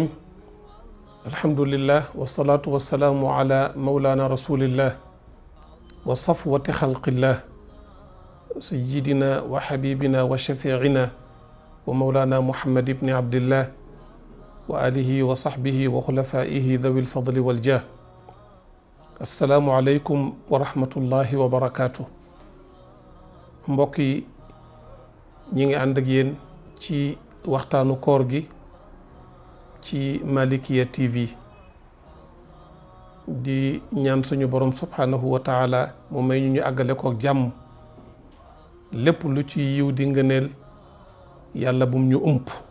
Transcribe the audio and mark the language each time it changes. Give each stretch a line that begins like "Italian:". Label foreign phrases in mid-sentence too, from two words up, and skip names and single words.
Arabic: الحمد لله والصلاة والسلام على مولانا رسول الله وصفوة خلق الله سيدنا وحبيبنا وشفيعنا ومولانا محمد بن عبد الله وآله وصحبه وخلفائه ذوي الفضل والجاه. السلام عليكم ورحمة الله وبركاته.
Wolof: mbokk yi ñi ngi ànd ak yéen ci waxtaanu koor gi ci Malikia TV di ñaan suñu borom
Arabic: سبحانه وتعالى
Wolof: mu may ñu àggale ko ak jàmm lépp lu ci yiw di ngëneel yàlla bum ñu ump.